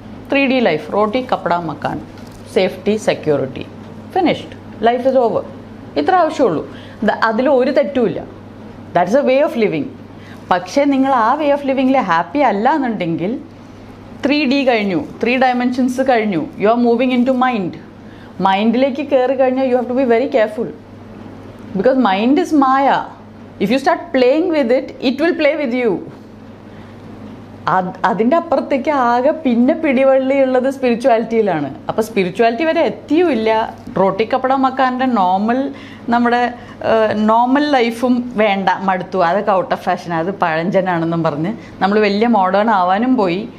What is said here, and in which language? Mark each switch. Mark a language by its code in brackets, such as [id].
[ml] 3D life, [hi] roti കപ്പട മക്കാൻ, [ml] safety, security, [en] Finished, life is over. [ml] ഇത്ര ആവശ്യമുള്ളൂ. അതിൽ ഒരു തെറ്റുമില്ല. [en] That's a way of living. [ml] പക്ഷേ നിങ്ങൾ ആ വേ ഓഫ് ലിവിങ്ങിൽ ഹാപ്പി അല്ല എന്നുണ്ടെങ്കിൽ 3D കഴിഞ്ഞു, [en] 3 dimensions [ml] കഴിഞ്ഞു, [en] You are moving into mind. [ml] മൈൻഡിലേക്ക് കയറി കഴിഞ്ഞാൽ [en] You have to be very careful. Because mind is Maya. If you start playing with it, it will play with you. [ml] അതിൻ്റെ അപ്പുറത്തേക്ക് ആകെ പിന്നെ പിടിവള്ളി ഉള്ളത് സ്പിരിച്വാലിറ്റിയിലാണ്. അപ്പോൾ സ്പിരിച്വാലിറ്റി വരെ എത്തിയുമില്ല. റോട്ടിക്കപ്പട മക്കാൻ്റെ നമ്മുടെ നോർമൽ ലൈഫും വേണ്ട, മടുത്തു, അതൊക്കെ ഔട്ട് ഓഫ് ഫാഷൻ, അത് പഴഞ്ചനാണെന്നും പറഞ്ഞ് നമ്മൾ വലിയ മോഡേൺ ആവാനും പോയി.